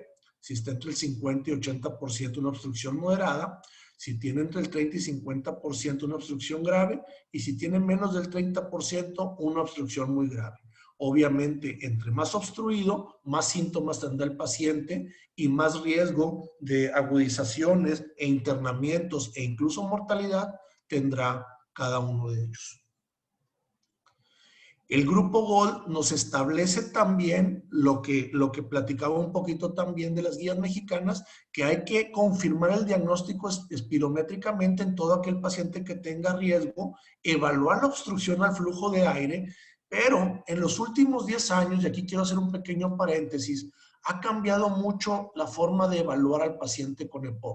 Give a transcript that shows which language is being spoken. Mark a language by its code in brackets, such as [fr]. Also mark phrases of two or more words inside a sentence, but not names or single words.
[es] Si está entre el 50 y 80%, una obstrucción moderada. Si tiene entre el 30 y 50%, una obstrucción grave. Y si tiene menos del 30%, una obstrucción muy grave. Obviamente, entre más obstruido, más síntomas tendrá el paciente y más riesgo de agudizaciones e internamientos e incluso mortalidad tendrá cada uno de ellos. El grupo Gold nos establece también lo que platicaba un poquito también de las guías mexicanas, que hay que confirmar el diagnóstico espirométricamente en todo aquel paciente que tenga riesgo, evaluar la obstrucción al flujo de aire, pero en los últimos 10 años, y aquí quiero hacer un pequeño paréntesis, ha cambiado mucho la forma de evaluar al paciente con EPOC.